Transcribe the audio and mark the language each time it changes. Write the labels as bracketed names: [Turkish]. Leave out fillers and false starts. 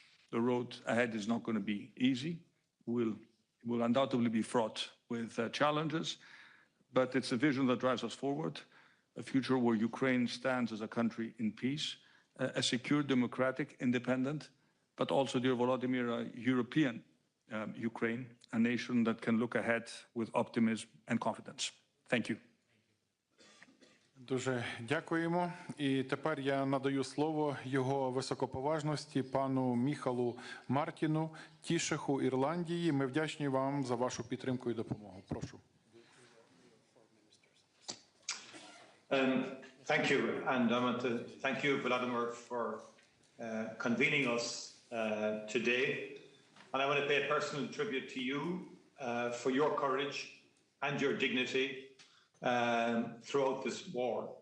[English] The road ahead is not going to be easy. It will undoubtedly be fraught with challenges, but it's a vision that drives us forward, a future where Ukraine stands as a country in peace, a secure, democratic, independent, but also, dear Volodymyr, a European Ukraine, a nation that can look ahead with optimism and confidence. Thank you. [Ukrainian] Дуже дякуємо. І тепер я надаю слово його високоповажності пану Міхалу Мартіну, Тішеху Ірландії. Ми вдячні вам за вашу підтримку і допомогу. Прошу. [English] Thank you, and I want to thank you, Volodymyr, for convening us today. And I want to pay a personal tribute to you for your courage and your dignity throughout this war.